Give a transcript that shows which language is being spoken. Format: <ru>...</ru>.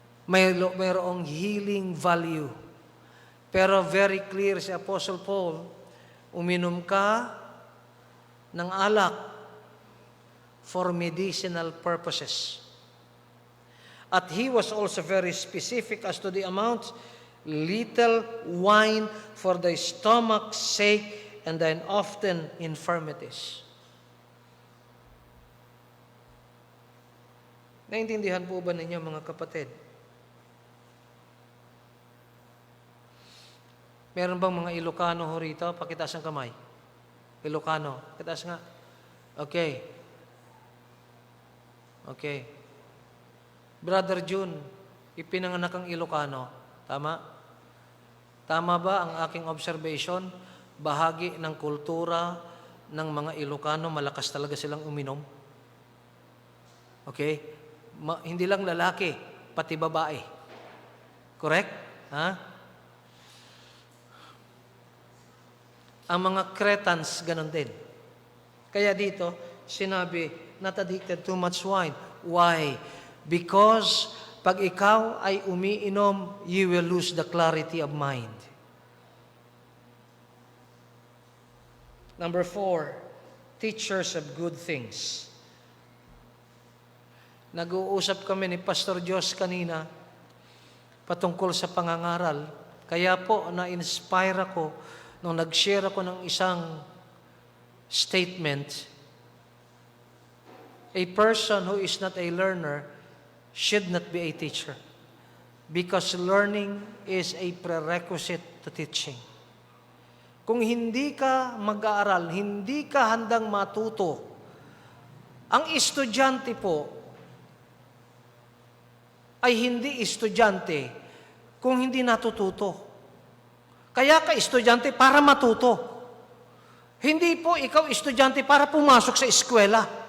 <tl>Mayroong healing value. Pero very clear si Apostle Paul, uminom ka ng alak</tl> <en>for medicinal purposes. At he was also very specific as to the amount, little wine for thy stomach's sake and thine often infirmities.</en> <tl>Naintindihan po ba ninyo mga kapatid? Meron bang mga Ilocano ho rito? Pakitaas ang kamay. Ilocano. Pakitaas nga. Okay. Okay. Brother June, ipinanganak ang Ilocano. Tama? Tama ba ang aking observation? Bahagi ng kultura ng mga Ilocano, malakas talaga silang uminom. Okay? Hindi lang lalaki, pati babae. Correct? Ha? Ang mga Cretans, ganun din. Kaya dito, sinabi,</tl> <en>not addicted to much wine. Why? Because</en> <tl>pag ikaw ay umiinom,</tl> <en>you will lose the clarity of mind. Number 4, teachers of good things.</en> <tl>Nag-uusap kami ni Pastor Jos kanina patungkol sa pangangaral. Kaya po, na-inspire ako nung nag-share ako ng isang statement.</tl> <en>A person who is not a learner should not be a teacher because learning is a prerequisite to teaching.</en> <tl>Kung hindi ka mag-aaral, hindi ka handang matuto, ang estudyante po ay hindi estudyante kung hindi natututo. Kaya ka estudyante para matuto. Hindi po ikaw estudyante para pumasok sa eskwela.</tl>